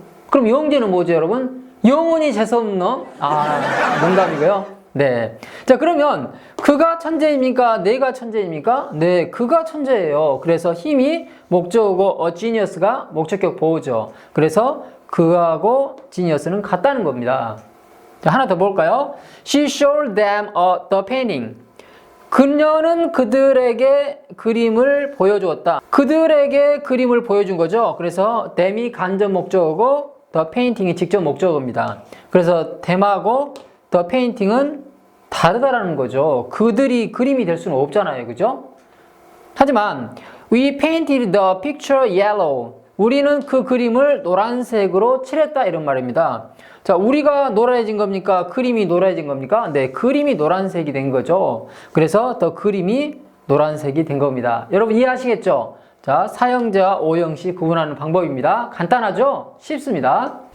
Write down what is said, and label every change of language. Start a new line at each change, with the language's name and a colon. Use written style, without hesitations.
Korean: 그럼 영재는 뭐죠, 여러분? 영원히 재수없는 놈? 아, 농담이고요. 네. 자, 그러면 그가 천재입니까? 내가 천재입니까? 네, 그가 천재예요. 그래서 힘이 목적어고 a genius가 목적격 보호죠. 그래서 그하고 genius는 같다는 겁니다. 자, 하나 더 볼까요?
English: She showed them the painting.
Korean: 그녀는 그들에게 그림을 보여주었다. 그들에게 그림을 보여준 거죠. 그래서 them이 간접 목적어고 the painting이 직접 목적어입니다. 그래서 them하고 the painting은 다르다라는 거죠. 그들이 그림이 될 수는 없잖아요. 그죠? 하지만
English: we painted the picture yellow.
Korean: 우리는 그 그림을 노란색으로 칠했다 이런 말입니다. 자, 우리가 노란해진 겁니까? 그림이 노란해진 겁니까? 네, 그림이 노란색이 된 거죠. 그래서 더 그림이 노란색이 된 겁니다. 여러분 이해하시겠죠? 자, 사형제와 오형식 구분하는 방법입니다. 간단하죠? 쉽습니다.